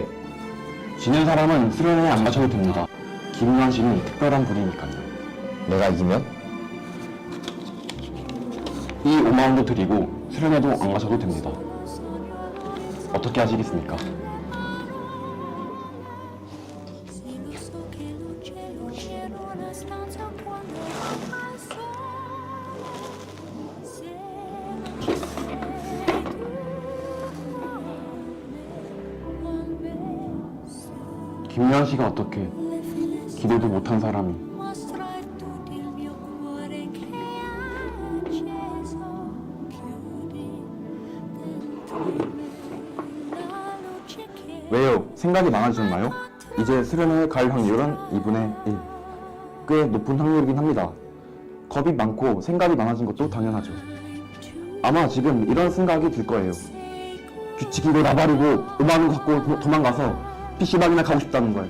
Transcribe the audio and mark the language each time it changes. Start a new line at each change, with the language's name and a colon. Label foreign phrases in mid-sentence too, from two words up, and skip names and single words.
Korean: 지는 사람은 수련회에 안 가셔도 됩니다. 김유한 씨는 특별한 분이니까요. 내가 이기면? 이 5만 원도 드리고 수련회도 안 가셔도 됩니다. 어떻게 하시겠습니까?
Italian: una stanza quando al sole, se non ci sei tu con me,
Korean: 김유한 씨가 어떻게
Italian: le finestre
Korean: 기대도 못한 사람이
Italian: mostra tutto il mio cuore che è acceso, chiudi dentro me la luce che
Korean: 왜요? 생각이 많아지셨나요? 이제 수련회에 갈 확률은 2분의 1. 꽤 높은 확률이긴 합니다. 겁이 많고 생각이 많아진 것도 당연하죠. 아마 지금 이런 생각이 들 거예요. 규칙이고 나발이고 음악을 갖고 도망가서 PC방이나 가고 싶다는 걸.